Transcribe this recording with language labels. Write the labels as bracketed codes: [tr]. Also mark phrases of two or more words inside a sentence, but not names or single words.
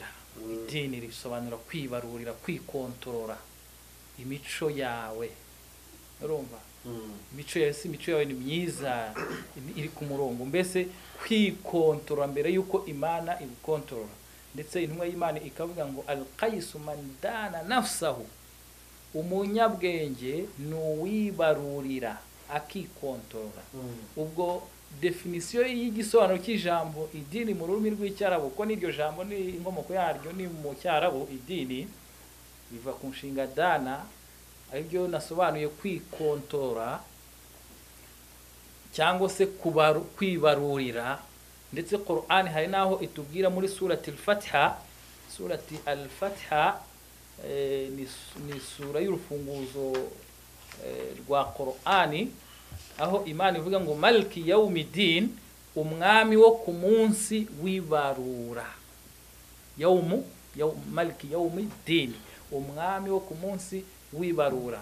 [rw] Idini risobanura kwibarurira, kwikontorora imico yawe. Urumva? Imico yawe si imico yawe ni myiza, iri ku murongo, mbese kwikontorora mbere yuko Imana igukontorora. Ndetse intumwa y'Imana ikavuga ngo [ar] الكيس من دان نفسه, [rw] umunyabwenge n'uwibarurira akikontorora. Ubwo definisiyo y'igisobanuro cy'ijambo idini mu rurimi rw'icyarabu, ko n'iryo jambo ni inkomoko yaryo ni mu cyarabu, idini biva ku nshinga dana, aribyo nasobanuye kwikontorora cyangwa se kwibarurira. Ndetse Qur'ani hari naho itubwira muri surati al-Fatiha. Surati al-Fatiha ni sura y'urufunguzo rwa Qur'ani, aho Imana ivuga ngo [ar] مالك يوم الدين, [rw] umwami wo ku munsi w'ibarura. [ar] مالك يوم الدين, [rw] umwami wo ku munsi w'ibarura.